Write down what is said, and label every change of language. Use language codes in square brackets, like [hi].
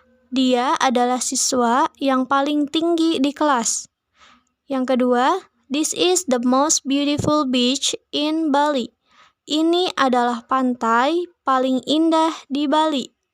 [id] Dia adalah siswa yang paling tinggi di kelas. Yang kedua, [en] This is the most beautiful beach in Bali. [id] Ini adalah pantai paling indah di Bali.